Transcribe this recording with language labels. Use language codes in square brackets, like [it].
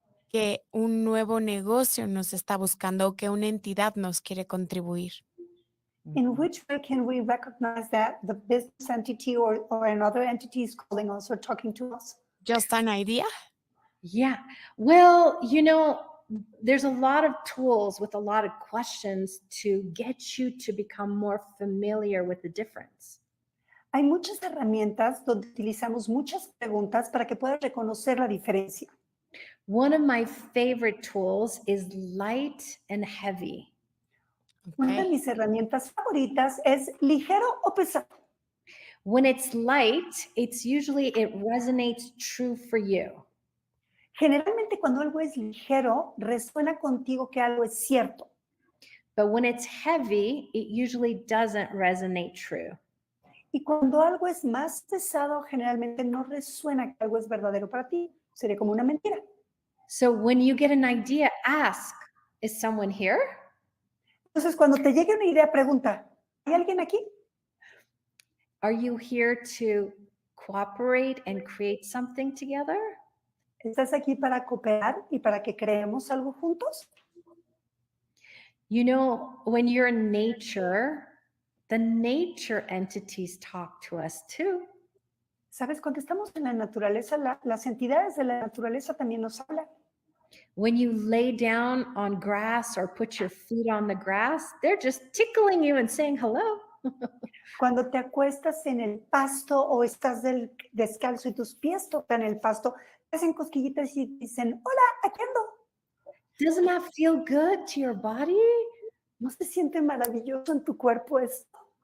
[es] que un nuevo negocio nos está buscando o que una entidad nos quiere contribuir? [en] In which way can we recognize that the business entity or another entity is calling us or talking to us? Just an idea? Yeah. Well, there's a lot of tools with a lot of questions to get you to become more familiar with the difference. [es] Hay muchas herramientas donde utilizamos muchas preguntas para que puedas reconocer la diferencia. [en] One of my favorite tools is light and heavy. [es] Una de [en] Okay. [es] mis herramientas favoritas es ligero o pesado. [en] When it's light, it resonates true for you. [es] Generalmente cuando algo es ligero, resuena contigo que algo es cierto. [en] But when it's heavy, it usually doesn't resonate true. [es] Y cuando algo es más pesado, generalmente no resuena que algo es verdadero para ti. Sería como una mentira. [en] So when you get an idea, ask, is someone here? [es] Entonces, cuando te llegue una idea, pregunta, ¿hay alguien aquí? [en] Are you here to cooperate and create something together? [es] ¿Estás aquí para cooperar y para que creemos algo juntos? [en] When you're in nature, the nature entities talk to us too. [es] ¿Sabes? Cuando estamos en la naturaleza, las entidades de la naturaleza también nos hablan. [en] When you lay down on grass or put your feet on the grass, they're just tickling you and saying hello. [es] Cuando te acuestas en el pasto o estás descalzo y tus pies tocan el pasto, te hacen cosquillitas y dicen, hola, aquí ando. [en] Doesn't that feel good to your body? [es] ¿No se siente maravilloso en tu cuerpo esto?